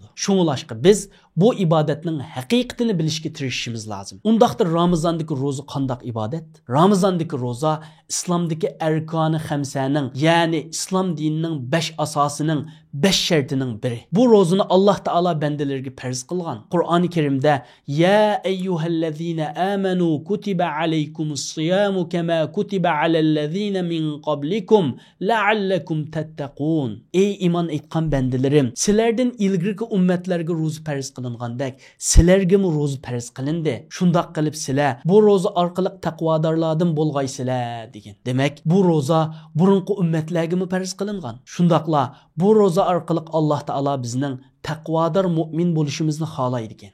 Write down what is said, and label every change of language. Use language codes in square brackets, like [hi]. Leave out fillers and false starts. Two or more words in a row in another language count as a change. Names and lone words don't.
[uz] Shuningdek, biz bu ibodatning haqiqatini bilishga tirishishimiz lozim. Undaqda Ramazondagi ro'za qandoq ibodat? Ramazondagi ro'za islomdagi arkoni xamsaning, ya'ni islom dinining 5 asosining 5 shartining biri. Bu ro'zani Alloh taolo bandalarga farz qilgan. [ar] Qur'oni Karimda "يا أيها الذين آمنوا كتب عليكم الصيام كما كتب على الذين من قبلكم لعلكم تتقون." [uz] Ey iymon etgan bandalarim, sizlardan ilgirki ummatlarga ro'za farz qilingandek, sizlarga ham ro'za farz qilindi. Shundoq qilib sizlar bu ro'za orqali taqvodorlardan bo'lgaysizlar degan. Demak, bu ro'za burunqi ummatlarga ham farz qilingan. Shundoqla bu ro'za orqali Alloh taolo bizning taqvodor mu'min bo'lishimizni xohlaydi ekan.